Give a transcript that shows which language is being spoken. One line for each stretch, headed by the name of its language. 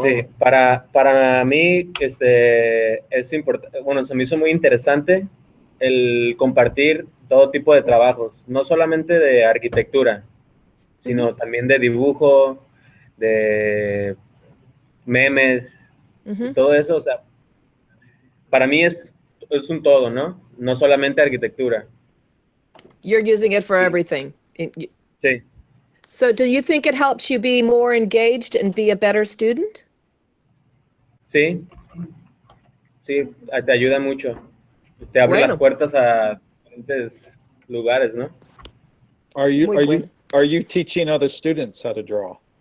Spanish: Sí, para mí es importante, bueno, se me hizo muy interesante el compartir todo tipo de trabajos, no solamente de arquitectura, sino también de dibujo, de memes, y todo eso, o sea, para mí es un todo, ¿no? No solamente arquitectura.
English: You're using it for everything.
Spanish: Sí.
English: So do you think it helps you be more engaged and be a better student?
Spanish: Sí, sí, te ayuda mucho. Te abre las puertas a diferentes lugares, ¿no?
English: Are you teaching other students how to draw?